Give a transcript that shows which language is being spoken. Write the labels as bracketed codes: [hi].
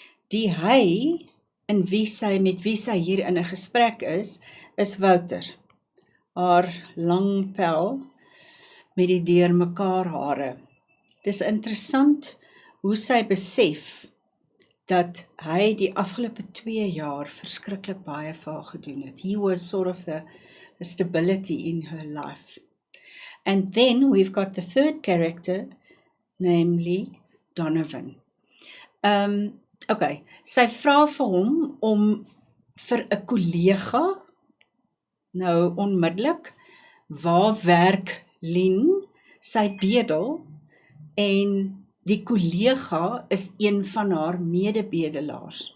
[af] Die hy met wie sy hier in 'n gesprek is Wouter. Haar lang pel met die deurmekaar hare. Dis interessant hoe sy besef dat hy die afgelope 2 jaar verskriklik baie vir haar gedoen het. [en] He was sort of the stability in her life. And then we've got the third character, namely Donovan. [af] Okay, sy vra vir hom om vir 'n kollega, nou onmiddellik, waar werk Lien, sy bedel, en die kollega is een van haar medebedelaars.